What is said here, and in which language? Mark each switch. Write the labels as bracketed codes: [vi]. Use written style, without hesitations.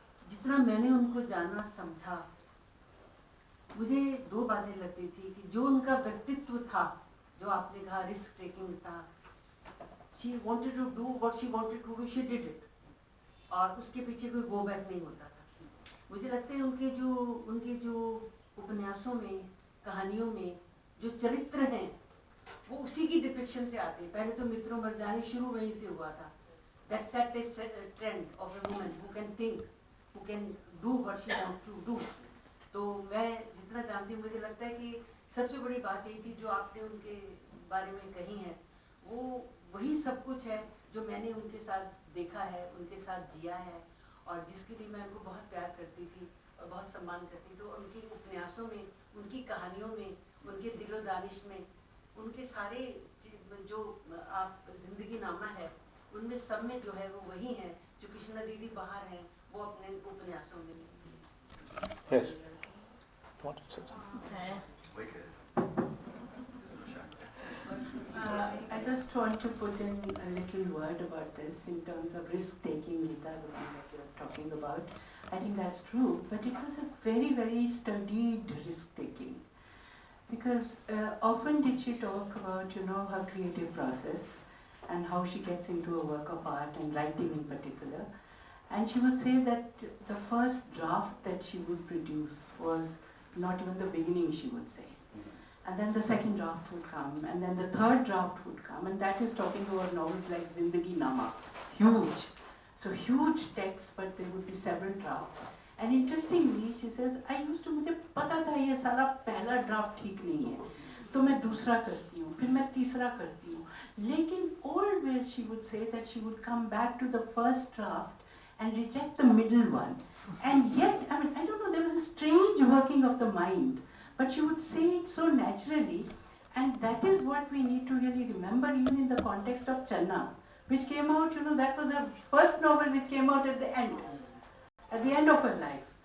[hi] जितना मैंने उनको जाना समझा, मुझे 2 बातें लगती थी कि जो उनका व्यक्तित्व था, जो आपने कहा रिस्क टेकिंग था, [en] she wanted to do what she wanted to do, she did it, [hi] और उसके पीछे कोई गो बैक नहीं होता था। मुझे लगता है उनके जो उपन्यासों में, कहानियों में जो चरित्र हैं, वो उसी की डिपिक्शन से आते हैं। पहले तो मित्रों मर्दानी शुरू वहीं से हुआ था। [en] That set a trend of a woman who can think, who can do what she wants to do. [hi] तो मैं जितना जानती हूँ, मुझे लगता है कि सबसे बड़ी बात यही थी जो आपने उनके बारे में कही है, वो वही सब कुछ है जो मैंने उनके साथ देखा है, उनके साथ जिया है, और जिसके लिए मैं उनको बहुत प्यार करती थी और बहुत सम्मान करती थी। तो उनके उपन्यासों में, उनकी कहानियों में, उनके दिलो दानिश में, उनके सारे जो आप जिंदगी नामा है, उनमें सब में जो है वो वही है जो कृष्णा दीदी बाहर हैं, वो अपने उपन्यासों में। [en] Yes. You want to say something? I just want to put in a little word about this in terms of risk-taking, Gita, the one that you're talking about. I think that's true, but it was a very, very studied risk-taking. Because often did she talk about, her creative process and how she gets into a work of art and writing in particular. And she would say that the first draft that she would produce was not even the beginning, she would say. And then the second draft would come, and then the third draft would come, and that is talking about novels like Zindagi Nama, huge. So huge texts, but there would be several drafts. And interestingly, she says, I used to, [hi] मुझे पता था ये सारा पहला draft ठीक नहीं है, तो मैं दूसरा करती हूँ, फिर मैं तीसरा करती हूँ. लेकिन [en] always she would say that she would come back to the first draft and reject the middle one. And yet, I don't know, there was a strange working of the mind. But she would say it so naturally, and that is what we need to really remember even in the context of Channa, which came out, that was her first novel which came out at the end of her life.